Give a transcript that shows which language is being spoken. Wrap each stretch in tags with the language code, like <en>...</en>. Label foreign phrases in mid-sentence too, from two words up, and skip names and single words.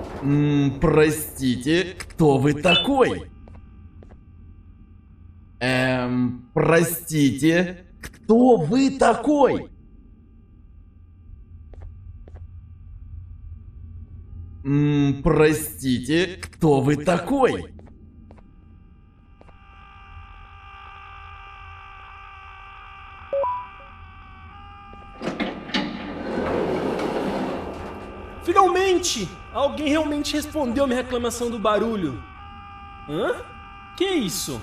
<ru>Простите, кто вы такой? Простите, кто вы такой? Простите, кто вы такой?</ru> <pt>Finalmente! Alguém realmente respondeu minha reclamação do barulho. Hã? Que isso?</pt>